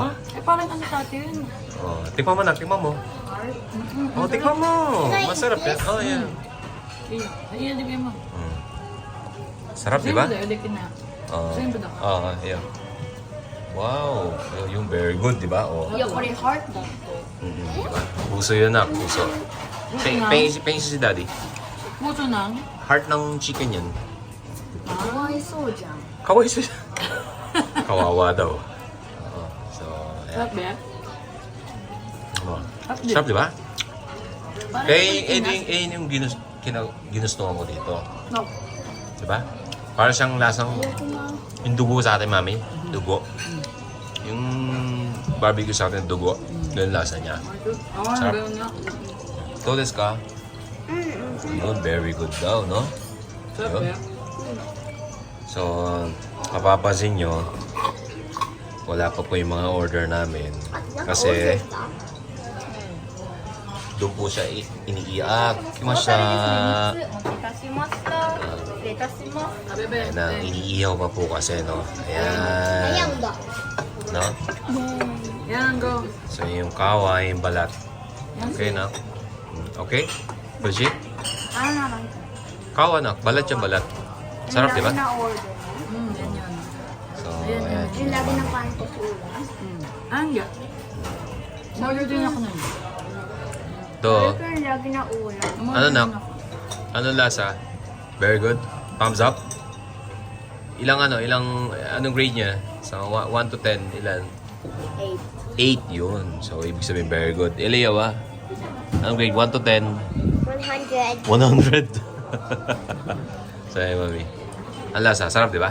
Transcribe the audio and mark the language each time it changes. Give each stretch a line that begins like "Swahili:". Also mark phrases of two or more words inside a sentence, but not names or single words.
Filipino: Eh, parang ano sa atin? Oh, tikman mo na. Oh, tikman mo. Masarap yan. Oh, yan. Ayan, di mo. Sarap, diba? Ulitin na. Same ba daw? Yeah. Wow. Yung
English: very good,
Filipino: diba? Oh.
Japanese: いやこれ heart だって
Filipino: Diba? Puso yun na, puso. Pengisi si daddy. Puso ng? Heart ng chicken yan.
Japanese: かわいそうじゃん
Filipino: Kawaii siya. Kawawa daw. Oo. So, Sarap ayan. ba? Oh. Sarap din. Sarap, di ba? Parang Yung ginustuhan ko dito. No. Di ba? Para siyang lasang yung dugo sa atin, mami. Dugo. Yung barbecue sa atin, dugo. Ganun lasa niya. Sarap. Ganun nga. Ito, des ka? Yun,
English: very good
Filipino: daw, no? Sarap Yun. ba? So, mapapansin nyo, wala pa po yung mga order namin. Kasi, doon po siya iniiyak. Kimasa.
Japanese: お待たせしました失礼いたします
Filipino: Bebe. Ayan na, iniihaw pa po kasi, no? Ayan. No? Yan, go. So, yung kawa, yung balat. Okay, na? Okay? Brigitte?
Japanese: あらなんか
Filipino: Kawa na, balat yung balat. Sarap, di ba? na order Yan yan. So, ayan. yung lagi ng kain ko sa ulam Anga. Order din ako nun. Ito, ito yung lagi na ulam ano na? Ano lasa?
English: Very good? Thumbs up?
Filipino: Anong grade niya? So, 1 to 10, ilan? 8 8 yun. So, ibig sabihin
English: very good.
Filipino: Eliyaw, anong grade? 1 to 10? 100 100. So, ayun, mami. Ang lasa, sarap, di ba?